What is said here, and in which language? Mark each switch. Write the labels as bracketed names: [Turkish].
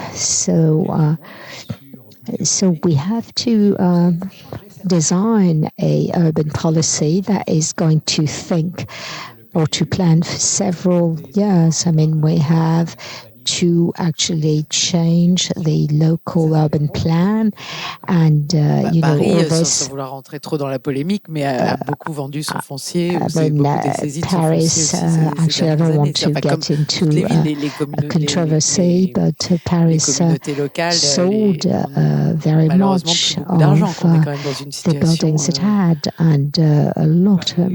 [English] So we have to design a urban policy that is going to think or to plan for several years. I mean, we have to actually change the local urban plan, and Paris, all this. [French] sans vouloir rentrer trop dans la polémique, mais a beaucoup vendu son foncier, beaucoup dessaisi de son Paris, foncier [English] actually, I don't want to get into a controversy, but Paris sold very much of the buildings it had, and a lot.